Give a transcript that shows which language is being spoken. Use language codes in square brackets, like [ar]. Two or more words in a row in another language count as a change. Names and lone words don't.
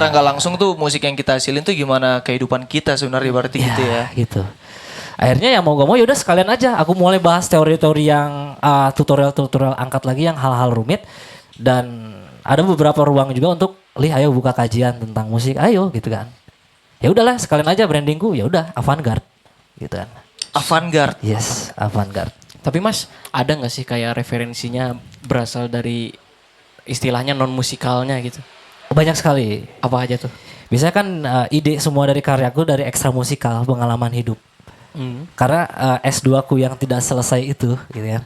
[id] secara nggak langsung tuh musik yang kita hasilin tuh gimana kehidupan kita sebenarnya berarti gitu ya. Gitu. Akhirnya ya mau gak mau yaudah sekalian aja. Aku mulai bahas teori-teori yang tutorial-tutorial angkat lagi yang hal-hal rumit. Dan ada beberapa ruang juga untuk, ayo buka kajian tentang musik, ayo gitu kan. Ya udahlah sekalian aja brandingku, ya udah avant-garde gitu kan. Avant-garde. [en] Yes, avant-garde. [id] Tapi Mas, ada nggak sih kayak referensinya berasal dari istilahnya non musikalnya gitu? Banyak sekali. Apa aja tuh? Biasanya kan ide semua dari karyaku dari ekstra musikal, pengalaman hidup. Karena S2 ku yang tidak selesai itu gitu kan.